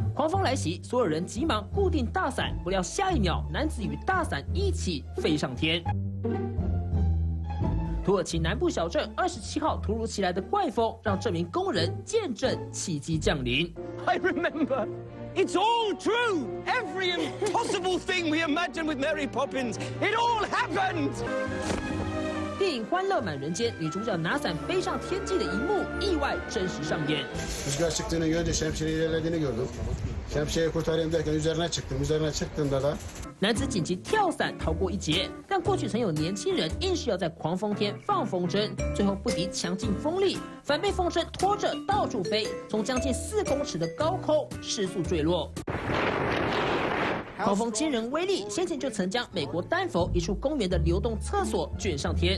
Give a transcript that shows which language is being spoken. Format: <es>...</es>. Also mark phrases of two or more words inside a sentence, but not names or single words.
<zh>风来袭，所有人急忙固定大伞，不料下一秒，男子与大伞一起飞上天。土耳其南部小镇27号突如其来的怪风，让这名工人见证奇迹降临。</zh> <en>I remember. It's all true. Every impossible thing we imagined with Mary Poppins, it all happened.</en> <zh>电影《欢乐满人间》女主角拿伞飞上天际的一幕，意外真实上演。</zh> <tr>Rüzgar çıktığını görünce şemsiyenin ilerlediğini gördüm. Şemsiyeyi kurtarayım derken üzerine çıktım. Üzerine çıktığımda da</tr> <zh>男子紧急跳伞逃过一劫，但过去曾有年轻人硬是要在狂风天放风筝，最后不敌强劲风力，反被风筝拖着到处飞，从将近4公尺的高空失速坠落。狂风惊人威力，先前就曾将美国丹佛一处公园的流动厕所卷上天。</zh>